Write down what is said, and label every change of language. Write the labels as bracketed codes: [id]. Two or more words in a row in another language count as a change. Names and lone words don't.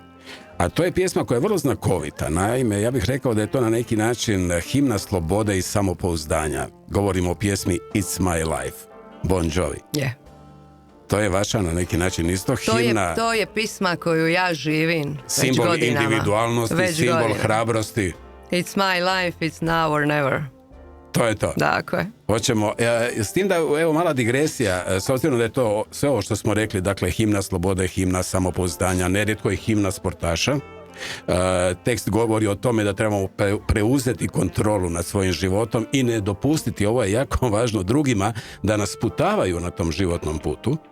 [hr] A to je pjesma koja je vrlo znakovita. Naime, ja bih rekao da je to na neki način himna slobode i samopouzdanja. Govorimo o pjesmi It's My Life, Bon Jovi. Je. To je vaša na neki način isto himna. To je pisma koju ja živim simbol već godinama. Individualnosti, simbol godinama. Hrabrosti. [en] It's my life, it's now or never. [hr] To je to. Dakle. Hoćemo, s tim da, evo mala digresija, s obzirom da je to sve ovo što smo rekli, dakle himna slobode, himna samopouzdanja, nerijetko je himna sportaša. Tekst govori o tome da trebamo preuzeti kontrolu nad svojim životom i ne dopustiti, ovo je jako važno, drugima da nas putavaju na tom životnom putu.